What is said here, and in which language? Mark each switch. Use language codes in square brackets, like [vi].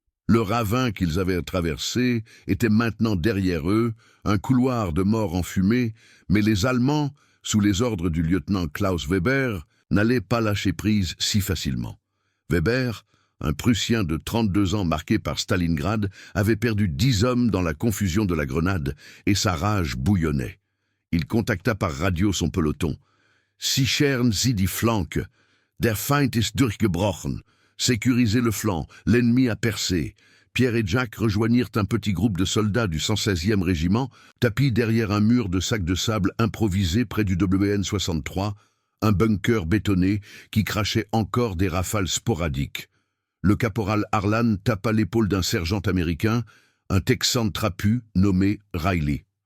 [fr] Le ravin qu'ils avaient traversé était maintenant derrière eux, un couloir de mort enfumé, mais les Allemands, sous les ordres du lieutenant Klaus Weber, n'allaient pas lâcher prise si facilement. Weber, un Prussien de 32 ans marqué par Stalingrad, avait perdu 10 hommes dans la confusion de la grenade, et sa rage bouillonnait. Il contacta par radio son peloton. [de] « Sichern Sie die Flanke. Der Feind ist durchgebrochen. » [fr] Sécurisez le flanc, l'ennemi a percé. Pierre et Jack rejoignirent un petit groupe de soldats du 116e régiment, tapis derrière un mur de sacs de sable improvisé près du WN-63, un bunker bétonné qui crachait encore des rafales sporadiques. Le caporal Harlan tapa l'épaule d'un sergent américain, un Texan trapu nommé Riley.